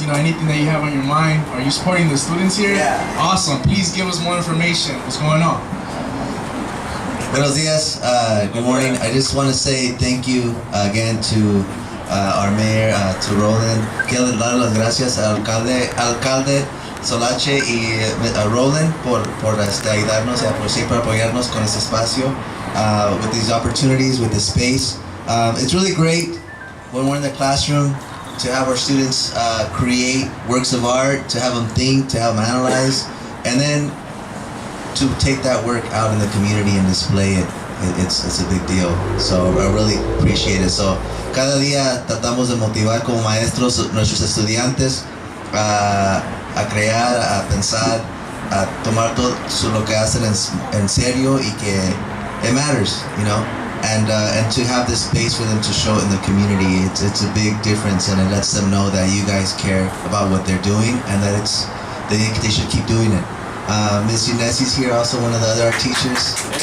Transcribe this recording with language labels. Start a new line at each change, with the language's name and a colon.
English: You know, anything that you have on your mind. Are you supporting the students here? Yeah. Awesome. Please give us more information. What's going on?
Spanish: Buenos dias,
English: good morning. I just want to say thank you again to our mayor, to Roland.
Spanish: Quiero dar las gracias al alcalde Solache y a Roland por ayudarnos, por siempre apoyarnos con este espacio,
English: with these opportunities, with the space. It's really great when we're in the classroom to have our students create works of art, to have them think, to have them analyze, and then to take that work out in the community and display it. It's a big deal. So I really appreciate it.
Spanish: So cada día tratamos de motivar como maestros nuestros estudiantes a crear, a pensar, a tomar todo lo que hacen en serio y que
English: it matters, you know. And to have this space for them to show it in the community, it's a big difference, and it lets them know that you guys care about what they're doing and that they should keep doing it. Ms. Unesi's here, also one of the other art teachers.